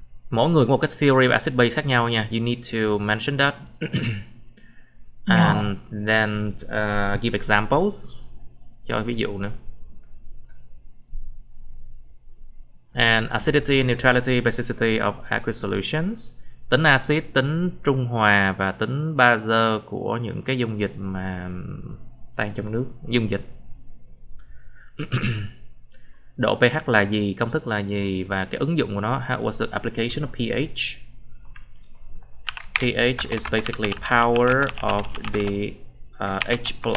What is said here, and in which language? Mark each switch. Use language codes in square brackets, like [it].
[vi] Mỗi người có một cái theory of acid base khác nhau nha. [en] You need to mention that. And then give examples. [vi] Cho ví dụ nữa. [en] And acidity, neutrality, basicity of aqueous solutions. [vi] Tính axit, tính trung hòa và tính bazơ của những cái dung dịch mà tan trong nước, dung dịch. Độ pH là gì, công thức là gì và cái ứng dụng của nó. [en] How was the application of pH? pH is basically power of the H+.